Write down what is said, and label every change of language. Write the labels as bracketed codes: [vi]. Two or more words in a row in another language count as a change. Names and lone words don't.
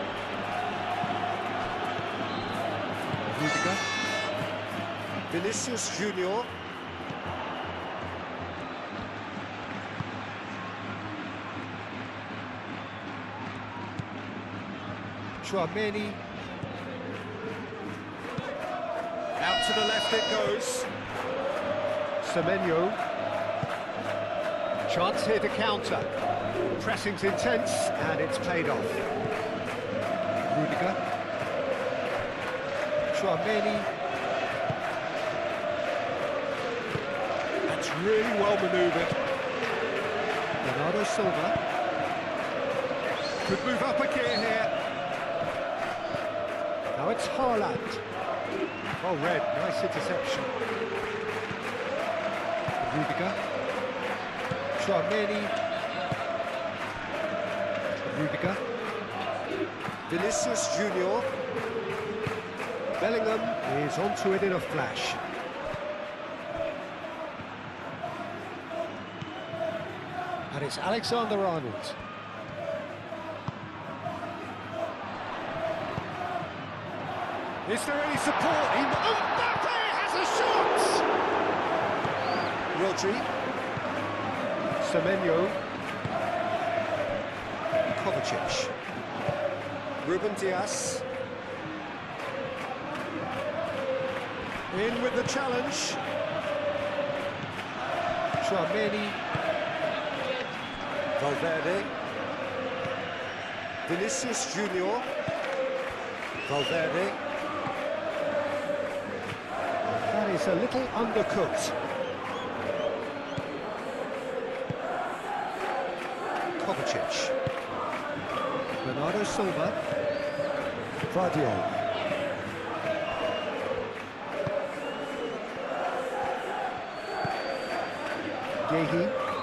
[en] Rudiger. Vinicius Junior. Chouameni. Out to the left it goes. Semenyo. Chance here to counter. Pressing's intense, and it's paid off. Rudiger. Chouameni. That's really well manoeuvred. Bernardo Silva. Could move up a gear here. Now it's Haaland. Well read, nice interception. Rudiger. Chouameni. Rudiger. Vinicius Junior. Bellingham is onto it in a flash. And it's Alexander-Arnold. Is there any support? Mbappe has a shot! Rodri. Semenyo. Kovacic. Ruben Dias. In with the challenge. Chouameni. Valverde. Vinicius Junior. Valverde. That is a little undercooked. Kovacic. Bernardo Silva. Vardiol. Gehi.